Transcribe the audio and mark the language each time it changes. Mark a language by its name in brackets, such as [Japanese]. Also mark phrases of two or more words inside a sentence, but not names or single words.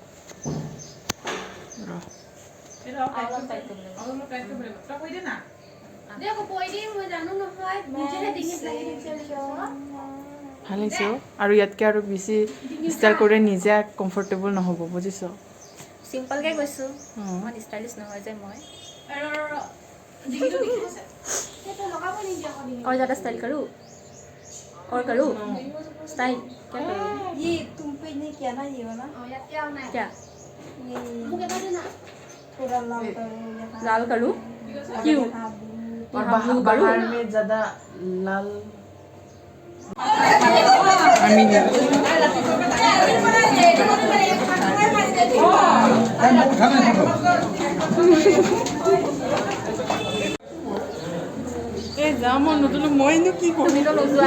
[Assamese] ভাল হৈছে আৰু ইয়াতকৈ আৰু বেছি ষ্টাইল কৰি নিজে কমফৰ্টেবল নহ'ব, বুজিছ? চিম্পলকৈ কৈছোঁ, ইমান ষ্টাইলিছ নহয় যে মই। [Hindi] और ज़्यादा स्टाइल करूँ और करूँ स्टाइल क्या करूँ? ये तुम पे नहीं किया ना, ये वाला क्या ये थोड़ा लाल करो यहाँ। लाल करूँ? क्यों? हाँ, और यहाँ blue करूँ? बाहर में ज़्यादा लाल [Assamese] যাওঁ মই নতুন মইনো কি কৰোঁ? তুমিতো নোযোৱা।